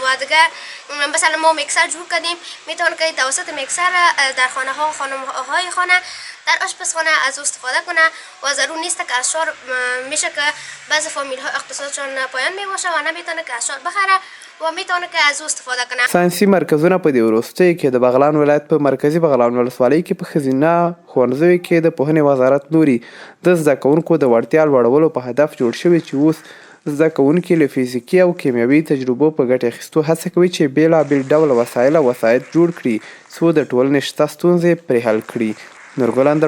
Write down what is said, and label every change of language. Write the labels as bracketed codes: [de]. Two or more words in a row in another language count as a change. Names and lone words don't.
[fa] و دیگه مثلا ما مکسر جور کردیم، میتونیم که توسط مکسر در خانه ها، خانم‌های خانه، در آشپزخانه از او استفاده کنه و ضرور نیست که اشعار میشه که بعضی فامیل ها اقتصادشون پایان میباشه و نمیتونه که اشعار بخره و میتونه که از او استفاده کنه. [ps] ساینسي مرکزونه په دې وروستیو کې د بغلان ولایت په مرکزي بغلان ولسوالۍ کې په ښځینه ښوونځیو کې د پوهنې وزارت لوري د زده کوونکو د وړتیا لوړولو په هدف جوړ شوي چې اوس زده کوونکي له فزیکي او کیمیاوي تجربو په ګټې اخیستو هڅه کوي چې بېلابېل ډوله وسایل جوړ کړي څو د ټولنې شته ستونزې پرې حل کړي.